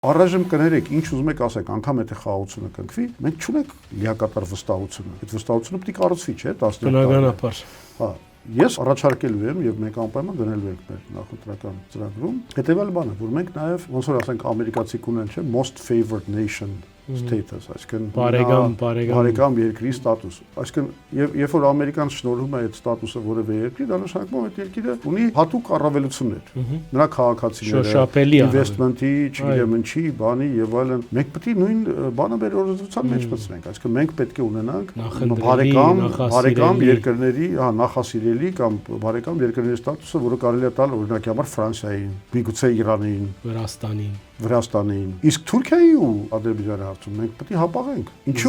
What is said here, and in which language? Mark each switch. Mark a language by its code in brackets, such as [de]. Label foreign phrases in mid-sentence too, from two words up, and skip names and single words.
[hy] Առայժմ կներեք, ինչ ուզում եք ասեք, անգամ եթե խաղաղությունը կնքվի, մենք չունենք լիակատար վստահությունը։ Այդ վստահությունը պետք է կառուցվի, չէ՞, 10 Բնականաբար։ Հա, ես առաջարկելու եմ եւ մենք անպայման գնելու ենք մեր նախընտրական ծրագրում հետեւյալ բանը, որ մենք նաեւ ոնց որ ասենք ամերիկացի կունեն, չէ, [en] most favored nation status, [hy] այսինքն բարեկամ երկրի ստատուս։ Այսինքն երբ որ Ամերիկան շնորհում է այդ ստատուսը որևէ երկրի, դա նշանակում է այդ երկիրը ունի հատուկ առավելություններ։ Նրա քաղաքացիները, investment-ի, չգիտեմ ինչի, բանի եւ այլն։ Մենք պետք է նույն բանը մեր օրենսդրության մեջ մտցնենք, այսինքն մենք պետք է ունենանք բարեկամ երկրների, հա, նախասիրելի կամ բարեկամ երկրների ստատուսը, որը կարելի է տալ օրինակի համար Ֆրանսիային, միգուցե Իրանին, Վրաստանին։ Իսկ Թուրքիայի ու Ադրբեջանի հարցում մենք պետք է հապաղենք։ Ինչու՞։